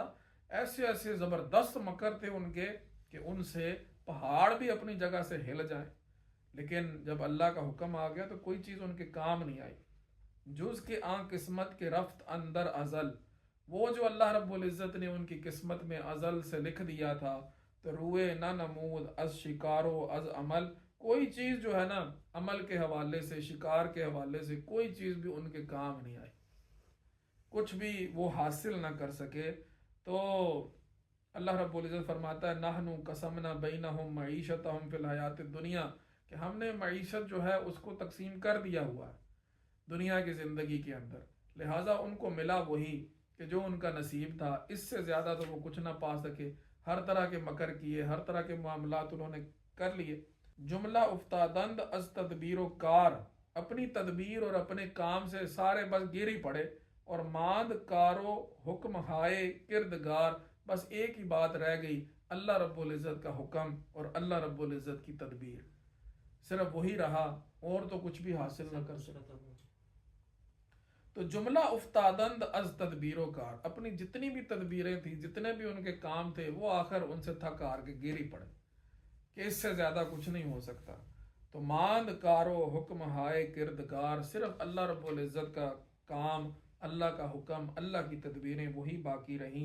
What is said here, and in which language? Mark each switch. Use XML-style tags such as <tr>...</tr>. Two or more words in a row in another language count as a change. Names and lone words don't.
<ur>ایسے ایسے زبردست مکر تھے ان کے کہ ان سے پہاڑ بھی اپنی جگہ سے ہل جائیں. لیکن جب اللہ کا حکم آ گیا تو کوئی چیز ان کے کام نہیں آئی.</ur> <fa>جز کے آن قسمت کے رفت اندر ازل،</fa> <ur>وہ جو اللہ رب العزت نے ان کی قسمت میں ازل سے لکھ دیا تھا، تو</ur> <fa>روئے نہ نمود از شکارو از عمل،</fa> <ur>کوئی چیز جو ہے نا عمل کے حوالے سے، شکار کے حوالے سے کوئی چیز بھی ان کے کام نہیں آئی، کچھ بھی وہ حاصل نہ کر سکے. تو اللہ رب العزت فرماتا ہے</ur> <ar>نحنو قسمنا بینہم معیشتہم فی الحیات الدنیا،</ar> <ur>کہ ہم نے معیشت جو ہے اس کو تقسیم کر دیا ہوا ہے دنیا کی زندگی کے اندر، لہٰذا ان کو ملا وہی کہ جو ان کا نصیب تھا، اس سے زیادہ تو وہ کچھ نہ پا سکے. ہر طرح کے مکر کیے، ہر طرح کے معاملات انہوں نے کر لیے.</ur> <fa>جملہ افتادند از تدبیر و کار،</fa> <ur>اپنی تدبیر اور اپنے کام سے سارے بس گر ہی پڑے. اور</ur> <fa>ماند کارو حکم ہائے کردگار،</fa> <ur>بس ایک ہی بات رہ گئی، اللہ رب العزت کا حکم اور اللہ رب العزت کی تدبیر، صرف وہی رہا، اور تو کچھ بھی حاصل نہ کر سکتا.</ur> <fa>تو جملہ افتادند از تدبیر و کار،</fa> <ur>اپنی جتنی بھی تدبیریں تھیں، جتنے بھی ان کے کام تھے، وہ آخر ان سے تھک ہار کے گر ہی پڑے کہ اس سے زیادہ کچھ نہیں ہو سکتا. تو</ur> <fa>ماند کارو حکم ہائے کردگار،</fa> <ur>صرف اللہ رب العزت کا کام، اللہ کا حکم، اللہ کی تدبیریں وہی باقی رہیں.</ur>